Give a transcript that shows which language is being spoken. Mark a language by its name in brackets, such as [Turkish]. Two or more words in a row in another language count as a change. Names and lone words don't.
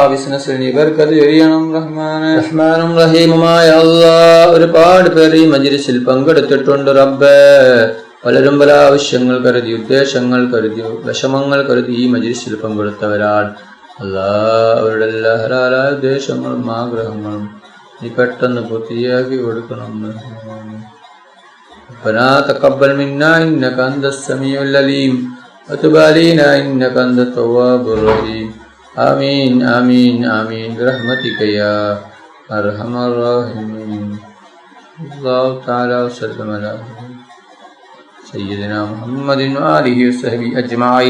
[Malayalam] ബിസിനസ്സിൽ നീ ബർക്കത്ത് ചൊരിയണം റഹ്മാനെ. റഹ്മാനും റഹീമുമായ അല്ലാഹ് ഒരുപാട് പേർ ഈ മജ്‌ലിസിൽ പങ്കെടുത്തിട്ടുണ്ട് റബ്ബേ. പലരും പല ആവശ്യങ്ങൾ കരുതി, ഉദ്ദേശങ്ങൾ കരുതി, വിഷമങ്ങൾ കരുതി ഈ മജ്‌ലിസിൽ പങ്കെടുത്തവരാണ് അല്ലാഹ്. അവരുടെ എല്ലാ ഹലാലായ ഉദ്ദേശങ്ങളും ആഗ്രഹങ്ങളും നീ പെട്ടെന്ന് പൂർത്തിയാക്കി കൊടുക്കണം റഹ്മാനെ. [Arabic] ربنا تقبل منا إنك أنت السميع العليم وتب علينا إنك أنت التواب الرحيم. آمين آمين آمين برحمتك يا أرحم الراحمين. الله تعالى وسلم على سيدنا محمد وآله وصحبه أجمعين.